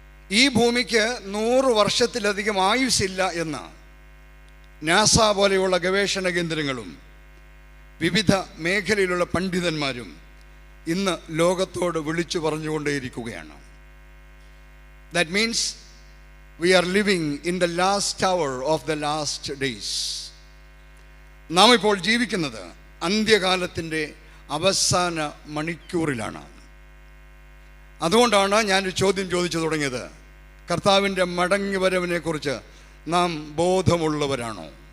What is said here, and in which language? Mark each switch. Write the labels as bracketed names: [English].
[Malayalam] ഈ ഭൂമിക്ക് 100 വർഷത്തിലധികം ആയുസ്സില്ല എന്ന് നാസ പോലെയുള്ള ഗവേഷണ കേന്ദ്രങ്ങളും വിവിധ മേഖലയിലുള്ള പണ്ഡിതന്മാരും ഇന്ന് ലോകത്തോട് വിളിച്ചു പറഞ്ഞുകൊണ്ടേയിരിക്കുകയാണ്. [English] That means we are living in the last hour of the last days. [Malayalam] നാം ഇപ്പോൾ ജീവിക്കുന്നത് അന്ത്യകാലത്തിൻ്റെ അവസാന മണിക്കൂറിലാണ്. അതുകൊണ്ടാണ് ഞാനൊരു ചോദ്യം ചോദിച്ചു തുടങ്ങിയത്, കർത്താവിൻ്റെ മടങ്ങിവരവിനെ കുറിച്ച് നാം ബോധമുള്ളവരാണോ?